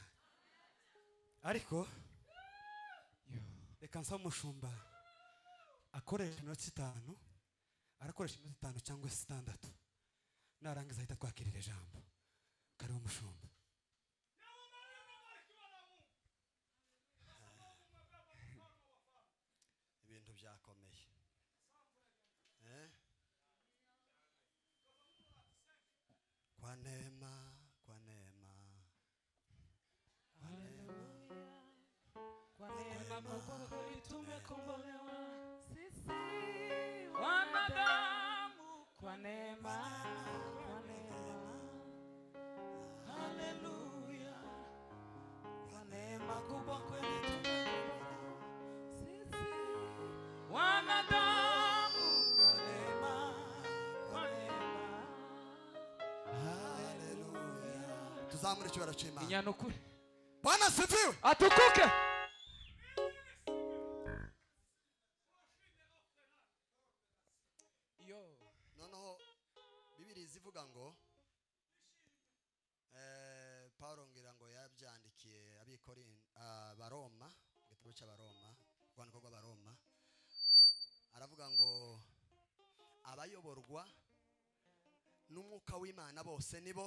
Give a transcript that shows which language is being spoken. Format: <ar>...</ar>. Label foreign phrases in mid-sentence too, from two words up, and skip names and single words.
<rw>Ariko reka nsaba umushumba akoresha iminota 5, arakoresha iminota 5 cyangwa 6. Narangiza ahita twakirira ijambo. Karibu umushumba. Ibintu byakomeye.</rw> <sw>Kwa neema, kwa neema. Kwa neema mwokozi tumekombolewa sisi wanadamu. Kwa neema, kwa neema. Haleluya. Kwa neema kubwa kweli tumekombolewa sisi wanadamu. Kwa neema, kwa neema. Haleluya.</sw> <rw>Tuzamure icyubahiro cy'Imana. Inyanukuri.</rw> <sw>Bwana asifiwe.</sw> <rw>Atukuke. Noneho Bibiliya ivuga ngo Paulo ngira ngo yabyandikiye Abaroma, igitabo cy'Abaroma, rwandiko rw'Abaroma, aravuga ngo abayoborwa n'umwuka w'Imana bose nibo.</rw>